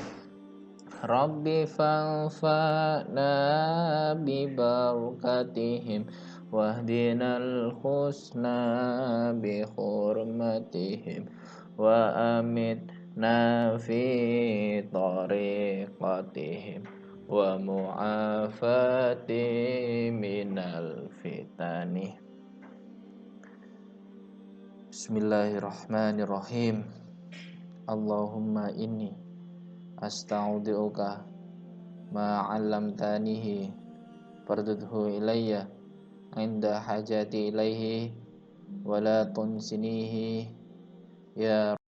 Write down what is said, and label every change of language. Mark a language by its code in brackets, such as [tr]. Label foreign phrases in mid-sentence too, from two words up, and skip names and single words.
[ar] رب فانفعنا ببركاتهم واهدنا الحسنى بحرمتهم وأمتنا في طريقتهم ومعافاة من الفتن. Bismillahirrahmanirrahim. اللهم إني أستودعك ما علمتنيه فاردده إلي عند حاجتي إليه ولا تنسنيه يا